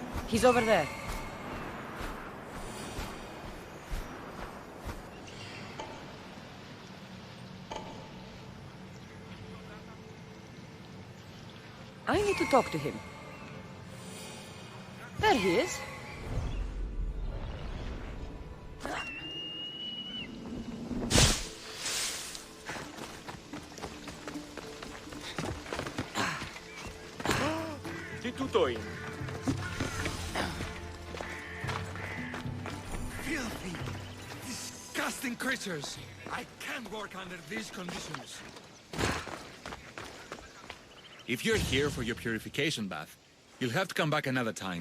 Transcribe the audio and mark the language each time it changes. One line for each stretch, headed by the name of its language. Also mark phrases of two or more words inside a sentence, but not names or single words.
English: He's over there. I need to talk to him. There he is.
Greek: Τι τούτο είναι?
English: Filthy, disgusting creatures. I can't work under these conditions. If you're here for your purification bath, you'll have to come back another time.